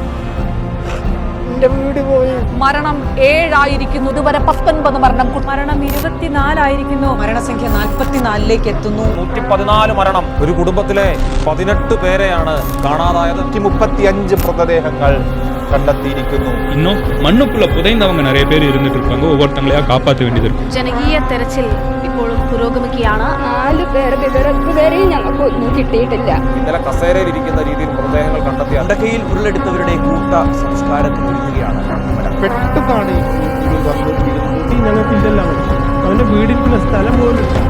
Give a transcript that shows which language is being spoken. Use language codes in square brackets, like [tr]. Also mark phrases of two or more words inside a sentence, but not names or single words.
[ml] വീട് പോയി. മരണം 7 ആയിരിക്കുന്നു. ഇതുവരെ 19 മരണം. മരണം 24 ആയിരിക്കുന്നു. മരണസംഖ്യ 44ലേക്ക് എത്തുന്നു. 114 മരണം. ഒരു കുടുംബത്തിലെ 18 പേരെയാണ് കാണാതായത്. 135 മൃതദേഹങ്ങൾ കണ്ടെത്തിയിരിക്കുന്നു. [ta] இன்னும் மண்ணுக்குள்ள புதைந்தவங்க நிறைய பேர் இருந்துட்டு இருப்பாங்க. ஒவ்வொருத்தங்களையா காப்பாற்ற வேண்டியது இருக்கும். [ml] ജനകീയ തെരച്ചിൽ ഇപ്പോഴും പുരോഗമിക്കുകയാണ്. 4 പേരുടെ വിവരം ഇതുവരെയും ഞങ്ങൾക്ക് ഒന്നും കിട്ടിയിട്ടില്ല. ഇന്നലെ കസേരയിൽ ഇരിക്കുന്ന രീതിയിൽ മൃതദേഹങ്ങൾ കണ്ടെത്തി. മുണ്ടക്കൈയിൽ ഉരുളെടുത്തവരുടെ കൂട്ട സംസ്കാരത്തിന് ഒരുങ്ങുകയാണ്. പെട്ടെന്നാണ് ഞങ്ങൾക്കില്ല. അവന്റെ വീടിനുള്ള സ്ഥലം പോലും.